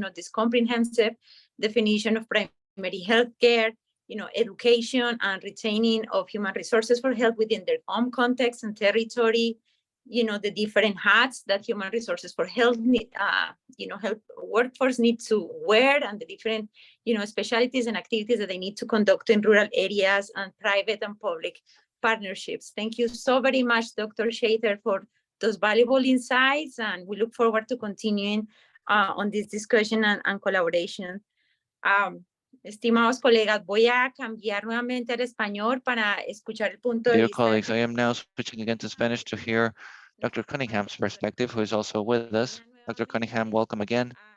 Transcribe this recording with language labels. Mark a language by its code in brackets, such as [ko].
[en] This comprehensive definition of primary healthcare, education and retaining of human resources for health within their home context and territory, the different hats that human resources for health health workforce need to wear, and the different, specialties and activities that they need to conduct in rural areas, and private and public partnerships. Thank you so very much, Dr. Shater, for those valuable insights, and we look forward to continuing on this discussion and collaboration. [es] Estimados colegas, voy a cambiar nuevamente al español para escuchar el punto de [en] Dear [es] vista. [en] colleagues, I am now switching again to Spanish to hear Dr. Cunningham's perspective, who is also with us. Dr. Cunningham, welcome again.